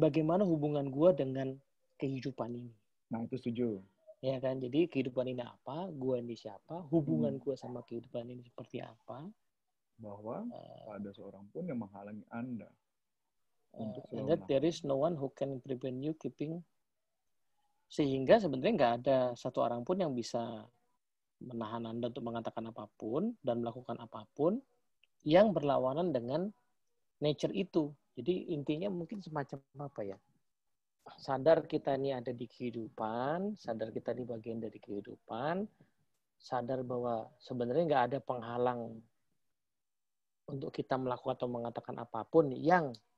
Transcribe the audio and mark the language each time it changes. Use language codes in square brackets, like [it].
[id] bagaimana hubungan gua dengan kehidupan ini. Nah, itu setuju ya kan, jadi kehidupan ini apa, gua ini siapa, hubungan gua sama kehidupan ini seperti apa, bahwa ada seorang pun yang menghalangi Anda untuk [en] and that there is no one who can prevent you keeping [id] Sehingga sebenarnya nggak ada satu orang pun yang bisa menahan Anda untuk mengatakan apapun dan melakukan apapun yang berlawanan dengan nature itu. Jadi intinya mungkin semacam apa ya? Sadar kita ini ada di kehidupan, sadar kita ini bagian dari kehidupan, sadar bahwa sebenarnya nggak ada penghalang untuk kita melakukan atau mengatakan apapun yang